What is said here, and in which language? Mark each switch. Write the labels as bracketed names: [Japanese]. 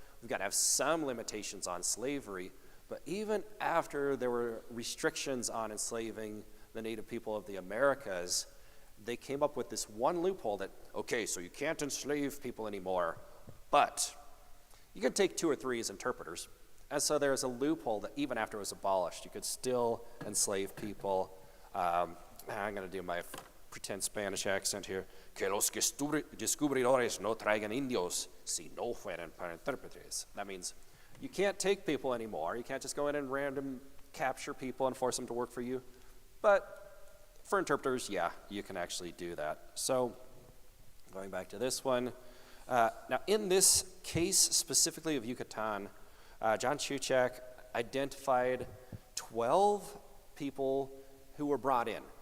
[English] We've got to have some limitations on slavery. But even after there were restrictions on enslaving the native people of the Americas, they came up with this one loophole that, okay, so you can't enslave people anymore, but you can take 2 or 3 as interpreters. And so there's a loophole that even after it was abolished, you could still enslave people. I'm going to do my pretend Spanish accent here. [Spanish] Que los descubridores no traigan indios si no fueran para intérpretes. [English] That means you can't take people anymore. You can't just go in and random capture people and force them to work for you. But for interpreters, yeah, you can actually do that. So going back to this one. Now in this case specifically of Yucatan, John Chuchak identified 12 people who were brought in.